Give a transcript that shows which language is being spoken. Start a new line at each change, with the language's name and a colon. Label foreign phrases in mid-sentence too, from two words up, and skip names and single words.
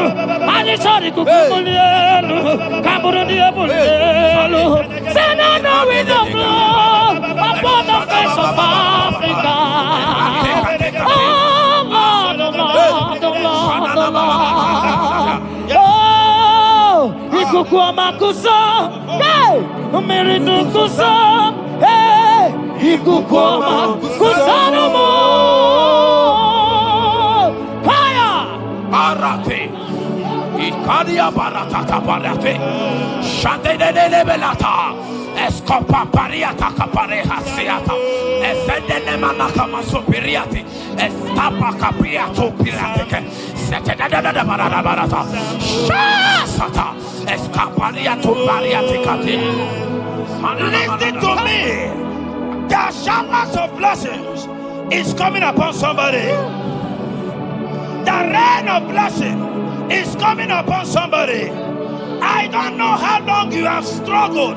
English: And it's all the kukumulelu. Kaburu diabolelu. Say now we know blood upon the face of Africa. Oh Lord, oh Lord, oh Lord, oh Lord. Oh, Ikukuoma kusa, hey, Miridu kusa, hey, Ikukuoma kusa no more. Fire, Arate, Ikadia Baratata Barate, Shante de Belata, Escopa Pariata Capareha Seata, Efende Manakama Superiati, Estapa Capriato Pirate, Setadada Barada Barata, Shasata, Escapariato Pariaticati. Listen to me. The showers of blessings is coming upon somebody. The rain of blessing is coming upon somebody. I don't know how long you have struggled.